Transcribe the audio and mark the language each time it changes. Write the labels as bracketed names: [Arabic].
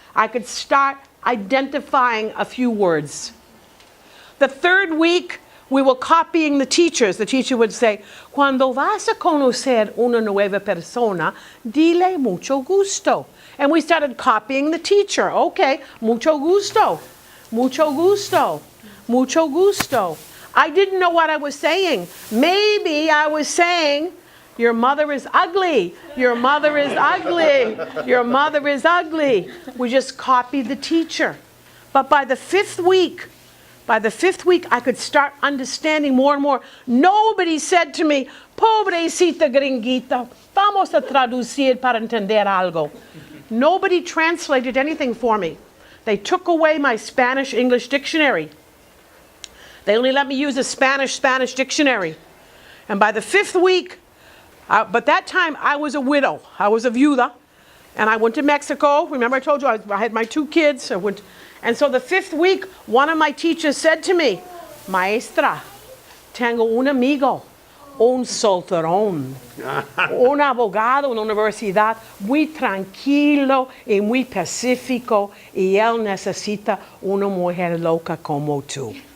[English] I could start identifying a few words. The third week, we were copying the teachers. The teacher would say, [Spanish] Cuando vas a conocer una nueva persona, dile mucho gusto. [English] And we started copying the teacher. [Spanish] Okay, mucho gusto, mucho gusto, mucho gusto. [English] I didn't know what I was saying. Maybe I was saying, your mother is ugly. Your mother is ugly. Your mother is ugly. We just copied the teacher. But by the fifth week, I could start understanding more and more. Nobody said to me, [Spanish] pobrecita gringuita, vamos a traducir para entender algo. [English] Nobody translated anything for me. They took away my Spanish-English dictionary. They only let me use a Spanish dictionary. And by the fifth week, but that time I was a widow. I was a viuda. And I went to Mexico. Remember I told you I had my 2 kids. And so the fifth week, one of my teachers said to me, [Spanish] Maestra, tengo un amigo, un solterón, un abogado en la universidad, muy tranquilo y muy pacífico, y él necesita una mujer loca como tú.